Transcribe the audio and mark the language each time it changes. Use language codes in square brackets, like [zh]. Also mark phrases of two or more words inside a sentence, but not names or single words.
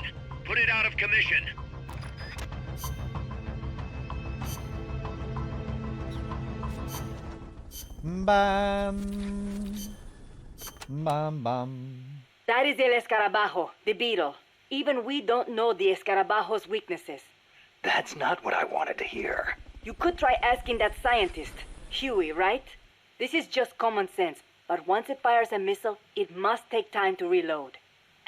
[en] Put it out of commission. Bam. Bam, bam. That is El Escarabajo, the beetle. Even we don't know the Escarabajo's weaknesses. That's not what I wanted to hear. You could try asking that scientist, Huey, right? This is just common sense, but once it fires a missile, it must take time to reload.